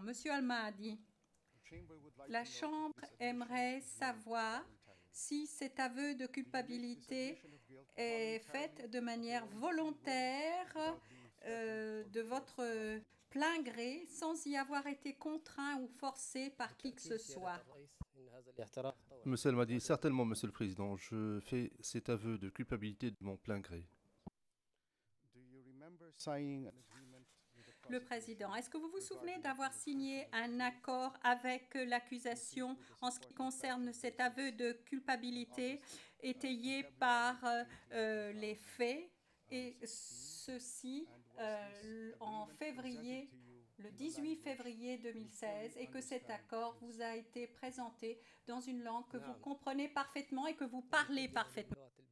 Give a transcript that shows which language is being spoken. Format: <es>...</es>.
<fr>Monsieur Al-Mahdi, la Chambre aimerait savoir si cet aveu de culpabilité est fait de manière volontaire, de votre plein gré, sans y avoir été contraint ou forcé par qui que ce soit. Monsieur Al-Mahdi, certainement, Monsieur le Président, je fais cet aveu de culpabilité de mon plein gré.</fr> <en>Do you remember signing an agreement with the</en> <fr>Le président, est-ce que vous vous souvenez d'avoir signé un accord avec l'accusation en ce qui concerne cet aveu de culpabilité étayé par les faits, et ceci en février, le 18 février 2016, et que cet accord vous a été présenté dans une langue que vous comprenez parfaitement et que vous parlez parfaitement?</fr>